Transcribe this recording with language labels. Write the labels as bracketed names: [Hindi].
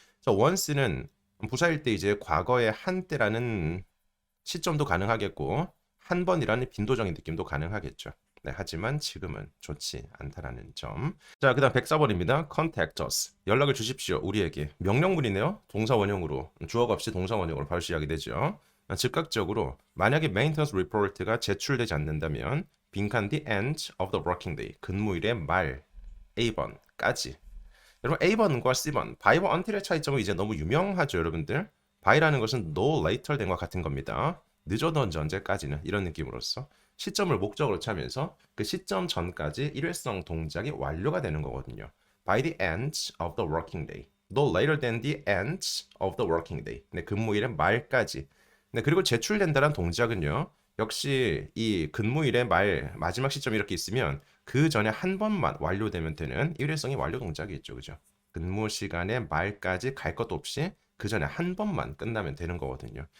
[Korean] 자, once는 부사일 때 이제 과거의 한때라는 시점도 가능하겠고 한 번이라는 빈도적인 느낌도 가능하겠죠. 네, 하지만 지금은 좋지 않다라는 점. 자, 그다음 104번입니다. [English] Contact us. [Korean] 연락을 주십시오. 우리에게. 명령문이네요. 동사 원형으로 주어가 없이 동사 원형으로 바로 시작이 되죠. 즉각적으로 만약에 maintenance report가 제출되지 않는다면 빈칸 [English] the end of the working day. [Korean] 근무일의 말 A번까지. 여러분 A번과 C번, by와 until의 차이점은 이제 너무 유명하죠, 여러분들. by라는 것은 [English] no later than [Korean] 과 같은 겁니다. 늦어도 언제까지는 이런 느낌으로써 시점을 목적으로 차면서 그 시점 전까지 일회성 동작이 완료가 되는 거거든요. [English] By the end of the working day. No later than the end of the working day. [Korean] 네, 근무일의 말까지. 네, 그리고 제출된다는 동작은요. 역시 이 근무일의 말 마지막 시점이 이렇게 있으면 그 전에 한 번만 완료되면 되는 일회성이 완료 동작이 있죠. 그죠? 근무 시간의 말까지 갈 것 없이 그 전에 한 번만 끝나면 되는 거거든요.